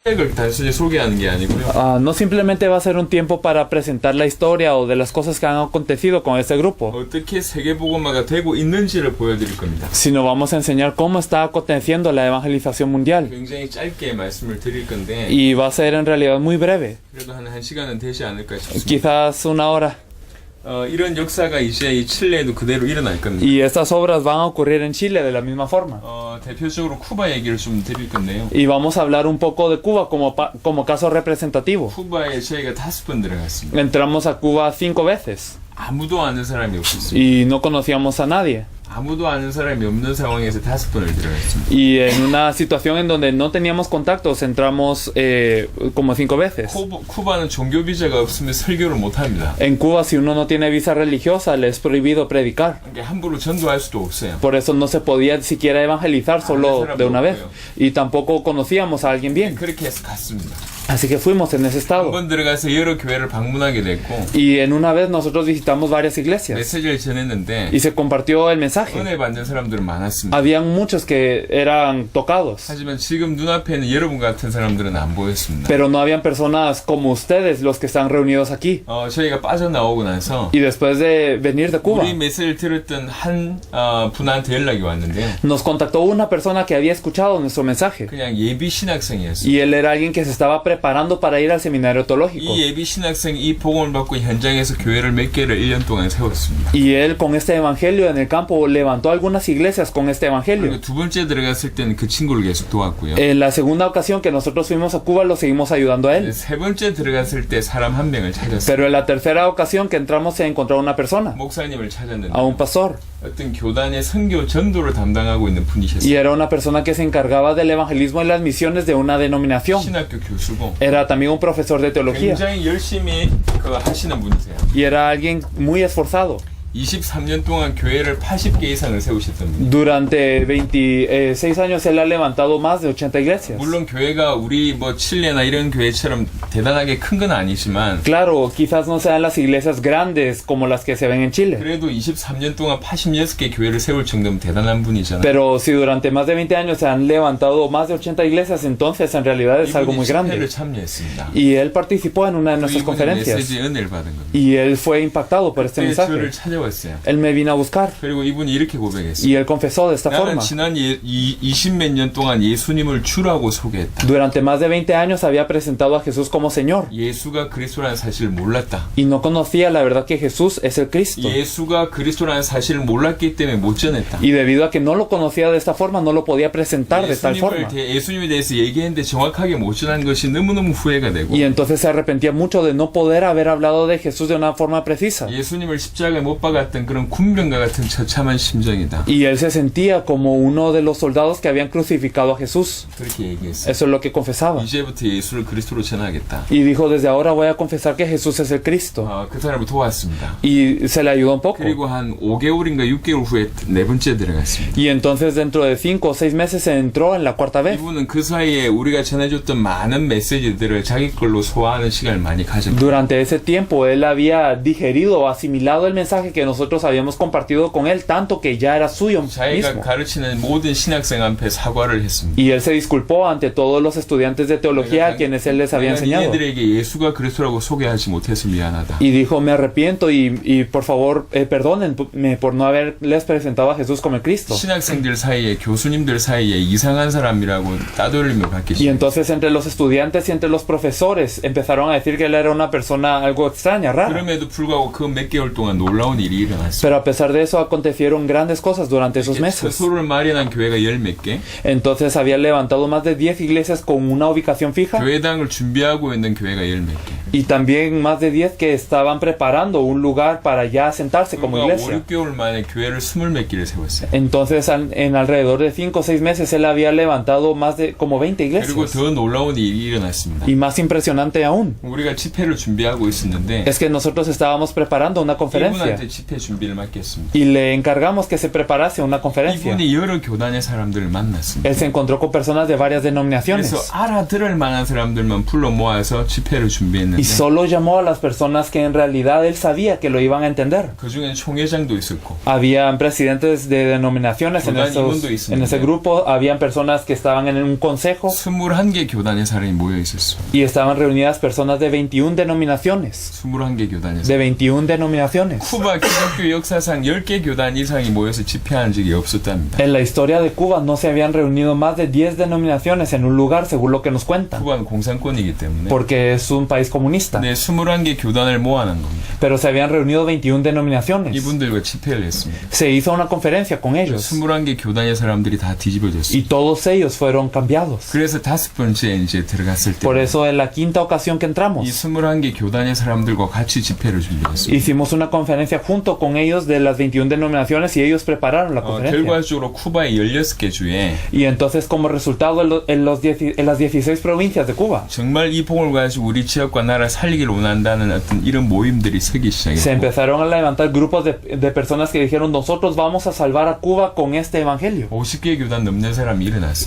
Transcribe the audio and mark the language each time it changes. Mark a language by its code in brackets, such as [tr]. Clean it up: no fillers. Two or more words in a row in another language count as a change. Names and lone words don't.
[ko] 단순히 소개하는 게 아니고요. [es] No simplemente va a ser un tiempo para presentar la historia o de las cosas que han acontecido con este grupo, [ko] 어떻게 세계복음화가 되고 있는지를 보여드릴 겁니다. [es] sino vamos a enseñar cómo está aconteciendo la evangelización mundial. [ko] 굉장히 짧게 말씀을 드릴 건데 [es] Y va a ser en realidad muy breve, [ko] 그래도 한 시간은 되지 않을까 싶습니다. [es] quizás una hora. [ko] 이런 역사가 이제 이 칠레에도 그대로 일어날 겁니다. [es] Y estas obras van a ocurrir en Chile de la misma forma. [ko] 대표적으로 쿠바 얘기를 좀 드릴 건데요. [es] Y vamos a hablar un poco de Cuba como caso representativo. [ko] 쿠바에 저희가 5번 들어갔습니다. [es] Entramos a Cuba 5 veces [ko] 아무도 아는 사람이 없었습니다. [es] y no conocíamos a nadie. [ko] 아무도 아는 사람이 없는 상황에서 5번을 들어갔습니다. [es] Y en una situación en donde no teníamos contactos, entramos como 5 veces. [ko] 쿠바는 종교 비자가 없으면 설교를 못 합니다. [es] En Cuba, si uno no tiene visa religiosa, le es prohibido predicar. [ko] 그러니까 함부로 전도할 수도 없어요. [es] Por eso no se podía siquiera evangelizar solo de una vez. Y tampoco conocíamos a alguien bien. [ko] 그렇게 해서 갔습니다. [es] Así que fuimos en ese estado. [ko] 한번 들어가서 여러 교회를 방문하게 됐고 [es] Y en una vez nosotros visitamos varias iglesias. [ko] 메시지를 전했는데 [es] Y se compartió el mensaje. [ko] 은혜 받는 사람들은 많았습니다. [es] Habían muchos que eran tocados. [ko] 하지만 지금 눈앞에는 여러분 같은 사람들은 안 보였습니다. [es] Pero no habían personas como ustedes, los que están reunidos aquí. [ko] 저희가 빠져나오고 나서 [es] Y después de venir de Cuba, [ko] 우리 메시지를 들었던 한 분한테 연락이 왔는데요. [es] nos contactó una persona que había escuchado nuestro mensaje. [ko] 그냥 예비 신학생이었어요. [es] Y él era alguien que se estaba preparando para ir al seminario teológico. [ko] 이 예비 신학생이 이 복음을 받고 현장에서 교회를 몇 개를 1년 동안 세웠습니다. [es] Y él con este evangelio en el campo levantó algunas iglesias con este evangelio. [ko] 그리고 두 번째 들어갔을 때는 그 친구를 계속 도왔고요. [es] En la segunda ocasión que nosotros fuimos a Cuba, lo seguimos ayudando a él. [ko] 세 번째 들어갔을 때 사람 한 명을 찾았어요. [es] Pero en la tercera ocasión que entramos se encontró una persona, [ko] 목사님을 찾았는데 [es] a un pastor. [ko] 어떤 교단의 선교 전도를 담당하고 있는 분이셨어요. [es] Y era una persona que se encargaba del evangelismo y las misiones de una denominación. [ko] 신학교 교수고 [es] Era también un profesor de teología. [ko] 굉장히 열심히 하시는 분이세요. [es] Y era alguien muy esforzado. [ko] 23년 동안 교회를 80개 이상을 세우셨던 분이에요. [es] Durante 26 años él ha levantado más de 80 iglesias. [ko] 물론 교회가 우리 칠레나 이런 교회처럼 대단하게 큰 건 아니지만 [es] Claro, quizás no sean las iglesias grandes como las que se ven en Chile. [ko] 그래도 23년 동안 86개 교회를 세울 정도면 대단한 분이잖아요. [es] Pero si durante más de 20 años se han levantado más de 80 iglesias, entonces en realidad es algo muy grande. [ko] 참여했습니다. [es] Y él participó en una de nuestras conferencias. [ko] 메시지 은혜를 받은 겁니다. [es] Y él fue impactado por este mensaje. [ko] 저를 찾아왔어요. [es] Él me vino a buscar. [ko] 그리고 이분이 이렇게 고백했어요. [es] Y él confesó de esta [ko] 나는 [es] forma. [ko] 지난 20몇 년 동안 예수님을 주라고 소개했다. [es] Durante más de 20 años había presentado a Jesús como Señor. [ko] 예수가 그리스도라는 사실을 몰랐다. [es] Y no conocía la verdad que Jesús es el Cristo. [ko] 예수가 그리스도라는 사실을 몰랐기 때문에 못 전했다. [es] Y debido a que no lo conocía de esta forma, no lo podía presentar de tal forma. [ko] 예수님에 대해서 얘기했는데 정확하게 못 전한 것이 너무너무 후회가 되고. [es] Y entonces se arrepentía mucho de no poder haber hablado de Jesús de una forma precisa. [ko] 예수님을 십자가에 못 박았던 그런 군병과 같은 처참한 심정이다. [es] Y él se sentía como uno de los soldados que habían crucificado a Jesús. [ko] 그렇게 얘기했어요. [es] Eso es lo que confesaba. [ko] 이제부터 예수를 그리스도로 전하겠다. [es] Y dijo, desde ahora voy a confesar que Jesús es el Cristo. [ko] 그 사람을 도왔습니다. [es] Y se le ayudó un poco. [ko] 그리고 한 5개월인가 6개월 후에 네 번째 들어갔습니다. [es] Y entonces dentro de 5 o 6 meses se entró en la cuarta vez. [ko] 이분은 그 사이에 우리가 전해줬던 많은 메시지들을 자기 걸로 소화하는 시간을 많이 가졌고. [es] Durante ese tiempo él había digerido o asimilado el mensaje que nosotros habíamos compartido con él, tanto que ya era suyo [ko] 자기가 [es] mismo. [ko] 가르치는 모든 신학생 앞에 사과를 했습니다. [es] Y él se disculpó ante todos los estudiantes de teología a quienes él les había enseñado. [ko] 얘들에게 예수가 그리스도라고 소개하지 못해서 미안하다. [es] Y dijo, me arrepiento y por favor perdónenme por no haberles presentado a Jesús como el Cristo. [ko] 신학생들 사이에 교수님들 사이에 이상한 사람이라고 따돌림을 받기 [es] Y [ko] 시작했어요. [es] entonces entre los estudiantes y entre los profesores empezaron a decir que él era una persona algo extraña, rara. [ko] 그럼에도 불구하고 그 몇 개월 동안 놀라운 일이 일어났어요. [es] Pero a pesar de eso acontecieron grandes cosas durante esos meses. [ko] 처소를 마련한 교회가 10몇 개, [es] Entonces había levantado más de 10 iglesias con una ubicación fija [ko] 교회당을 준비하고 있는 교회가 10몇 개. [es] y también más de 10 que estaban preparando un lugar para ya sentarse como [ko] 그러니까 [es] iglesia. [ko] 5, 6개월 만에 교회를 20몇 개를 세웠어요. [es] Entonces en alrededor de 5 o 6 meses él había levantado más de como 20 [ko] 그리고 [es] iglesias. [ko] 더 놀라운 일이 일어났습니다. [es] Y más impresionante aún [ko] 우리가 집회를 준비하고 있었는데 [es] es que nosotros estábamos preparando una conferencia. [ko] 이분한테 집회 준비를 맡겼습니다. [es] y le encargamos que se preparase una conferencia. [ko] 이분이 여러 교단의 사람들을 만났습니다. [es] Él se encontró con personas de varias [ko] 그래서 [es] denominaciones [ko] 알아들을 만한 사람들만 불러 모아서 집회를 준비했는데 [es] y solo llamó a las personas que en realidad él sabía que lo iban a entender. [ko] 그 중에는 총회장도 있었고 [es] Habían presidentes de denominaciones en ese grupo, habían personas que estaban en un consejo [ko] 21개 교단의 사람이 모여 있었어. [es] y estaban reunidas personas de 21 denominaciones. [ko] 21개 교단의 [es] De [ko] 사람. [es] 21 denominaciones. [ko] 쿠바 기독교 역사상 10개 교단 이상이 모여서 집회한 적이 없었답니다. [es] En la historia de Cuba no se habían reunido más de 10 denominaciones en un lugar, según lo que nos cuentan, [ko] 쿠바는 공산권이기 때문에 [es] porque es un país comunista. [ko] 네, 21개 교단을 모아놓은 겁니다. [es] Pero se habían reunido 21 denominaciones. [ko] 이분들과 집회를 했습니다. [es] Se hizo una conferencia con ellos [ko] 21개 교단의 사람들이 다 뒤집어졌어요. [es] y todos ellos fueron cambiados. [ko] 그래서 5번째 이제 들어갔을 때 [es] Por eso en la quinta ocasión que [ko] 이 [es] entramos [ko] 21개 교단의 사람들과 같이 집회를 준비했습니다. [es] hicimos una conferencia junto con ellos de las 21 denominaciones y ellos prepararon la conferencia. [ko] 결과적으로 쿠바의 16개 주에 [es] Y entonces como resultado en las 16 provincias de Cuba [ko] 정말 이 복을 가지고 우리 지역과 나라 살리기를 원한다는 어떤 이런 모임들이 서기 [es] se [ko] 시작했고 [es] empezaron a levantar grupos de personas que dijeron nosotros vamos a salvar a Cuba con este evangelio. [ko] 50개 교단 넘는 사람이 일어났어요.